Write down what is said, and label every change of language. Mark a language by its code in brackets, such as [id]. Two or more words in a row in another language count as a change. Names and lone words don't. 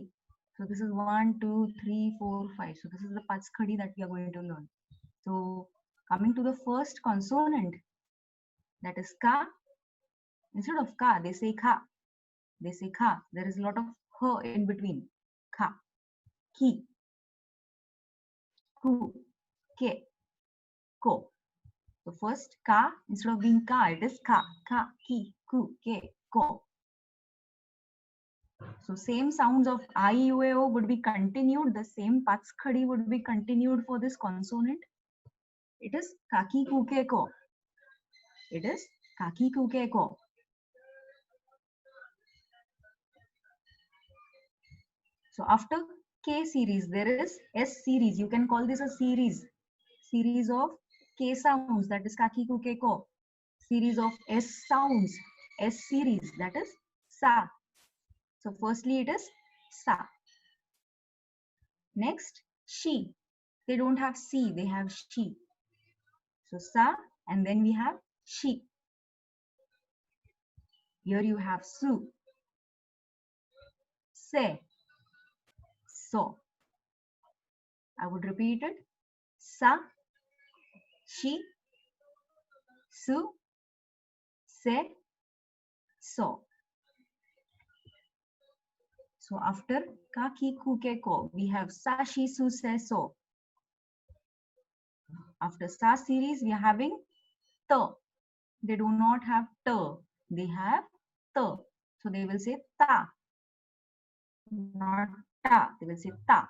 [en] So this is 1, 2, 3, 4, 5. So this is the [mr] paanch khadi [en] that we are going to learn. So coming to the first consonant, that is ka. Instead of ka, they say kha. They say kha. There is a lot of h in between. [ja] Kha, ki, ku, ke, ko. [en] So first ka, instead of being ka, it is [ja] ka, ki, ku, ke, ko. [en] So same sounds of I, U, A, O would be continued. The same [mr] paanch khadi [en] would be continued for this consonant. It is kaki, [ja] ku, ke, ko. [en] It is kaki, [ja] ku, ke, ko. [en] So after K series, there is S series. You can call this a series. Series of K sounds, that is kaki, [ja] ku, ke, ko. [en] Series of S sounds, S series, that is sa. So firstly it is sa. Next, she. They don't have C, they have she. So sa, and then we have she. Here you have su, se, so. I would repeat it. [ja] Sa, she, su, se, so. [en] So after [ja] ka, ki, ku, ke, ko, [en] we have [ja] sa, she, su, se, so. [en] After sa series, we are having ta. They do not have ta. They have ta. So they will say ta. Not ta. They will say ta.